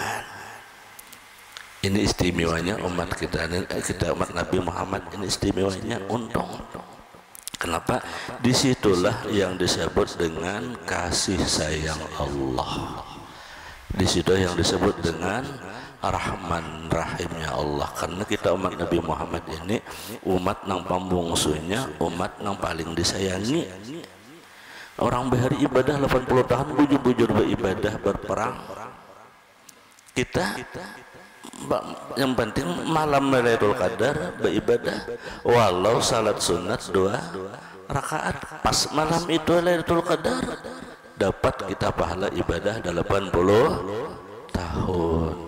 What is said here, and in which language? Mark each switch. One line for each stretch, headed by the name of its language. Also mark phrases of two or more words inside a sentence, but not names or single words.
Indonesian: Ini istimewanya umat kita umat Nabi Muhammad, ini istimewanya untung. Kenapa? Disitulah yang disebut dengan kasih sayang Allah. Disitu yang disebut dengan Rahman Rahimnya Allah.
Banjar: Karena kita umat Nabi Muhammad ini umat nang pambungsunya, umat nang paling disayangi. Orang bahari ibadah 80 tahun bujur-bujur beribadah, berperang.
Indonesian: Kita yang penting malam Lailatul Qadar beribadah, walau salat sunat 2 rakaat pas malam itu Lailatul Qadar, dapat kita pahala ibadah 80 tahun.